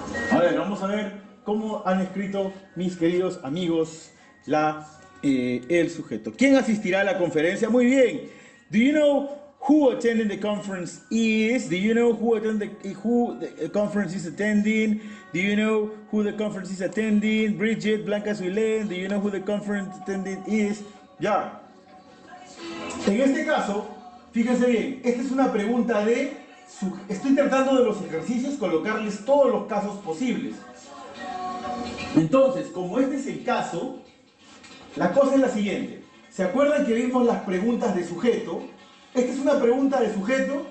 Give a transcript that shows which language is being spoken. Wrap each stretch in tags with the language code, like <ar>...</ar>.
<es>A ver, vamos a ver cómo han escrito mis queridos amigos el sujeto. ¿Quién asistirá a la conferencia? Muy bien.</es> <en>Do you know who attending the conference is? Do you know who the conference is attending? Do you know who the conference is attending? Bridget, Blanca Suilén, do you know who the conference attending is?</en> <es>Ya. En este caso, fíjense bien, esta es una pregunta estoy tratando de los ejercicios colocarles todos los casos posibles. Entonces, como este es el caso, la cosa es la siguiente. ¿Se acuerdan que vimos las preguntas de sujeto? ¿Esta es una pregunta de sujeto?</es>